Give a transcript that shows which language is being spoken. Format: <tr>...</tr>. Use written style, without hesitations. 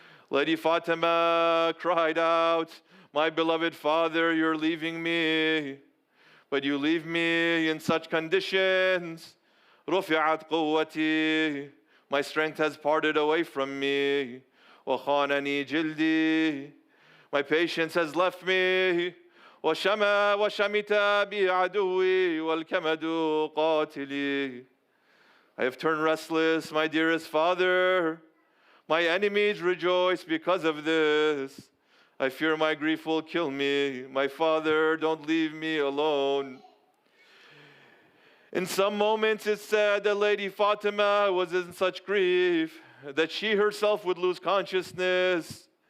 <en>Lady Fatima cried out, "My beloved father, you're leaving me, but you leave me in such conditions.</en> <ar>رفعت قوتي,</ar> <en>my strength has parted away from me.</en> <ar>وخانني جلدي,</ar> <en>my patience has left me.</en> <ar>وشمت بي عدوي والكمد قاتلي.</ar> <en>I have turned restless, my dearest father. My enemies rejoice because of this. I fear my grief will kill me. My father, don't leave me alone." In some moments it's said that Lady Fatima was in such grief that she herself would lose consciousness.</en>